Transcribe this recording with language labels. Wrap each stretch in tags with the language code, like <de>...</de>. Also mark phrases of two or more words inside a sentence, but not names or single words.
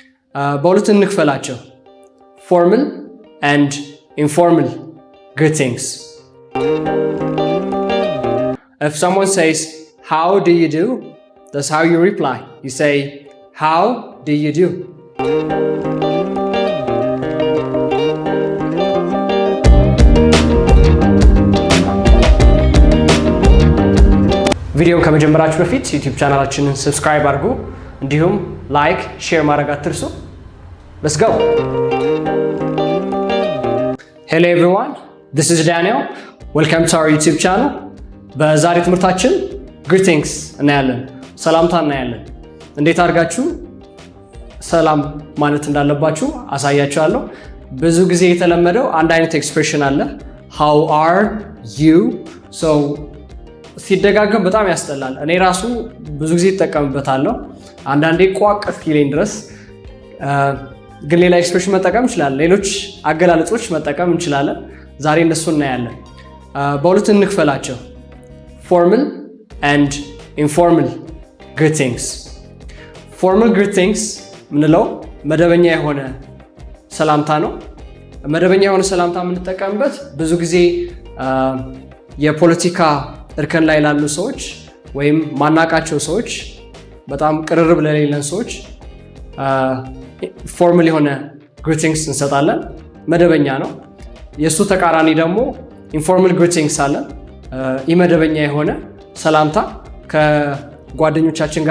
<am>በሁለት እንክፈላቸው።</am> <en>formal and informal greetings. If someone says, how do you do? That's how you reply. You say, how do you do?</en> <am>ቪዲዮውን ከመጀመራችሁ በፊት ዩቲዩብ ቻናላችንን ሰብስክራይብ አድርጉ፣ እንዲሁም ላይክ፣ ሼር ማድረግ አትርሱ።</am> <en>Let's go. Hello everyone, this is Daniel. Welcome to our YouTube channel.</en> <am>በዛሬ ትምህርታችን greetings እናያለን፣ ሰላምታ እናያለን። እንዴት አድርጋችሁ ሰላም ማለት እንዳለባችሁ አሳያችኋለሁ። ብዙ ጊዜ የተለመደው አንድ አይነት ኤክስፕሬሽን አለ፣</am> <en>how are you?</en> <am>so ሲደጋገም በጣም ያስጠላል። እኔ ራሱ ብዙ ጊዜ እጠቀምበታለሁ፣ አንዳንዴ ቋቅ እስኪለኝ ድረስ። ግን ሌላ ኤክስፕሬሽን መጠቀም እንችላለን፣ ሌሎች አገላለጾች መጠቀም እንችላለን። ዛሬ እነሱ እናያለን። በሁለት እንክፈላቸው፣</am> <en>formal and informal greetings. formal greetings</en> <am>ምንለው መደበኛ የሆነ ሰላምታ ነው። መደበኛ የሆነ ሰላምታ የምንጠቀምበት ብዙ ጊዜ የፖለቲካ እርከን ላይ ላሉ ሰዎች ወይም ማናቃቸው ሰዎች፣ በጣም ቅርርብ ለሌለን ሰዎች ፎርማል የሆነ ግሪቲንግስ እንሰጣለን። መደበኛ ነው። የሱ ተቃራኒ ደግሞ</am> <en>informal greetings</en> <am>አለ። ኢመደበኛ የሆነ ሰላምታ ከጓደኞቻችን ጋር</am>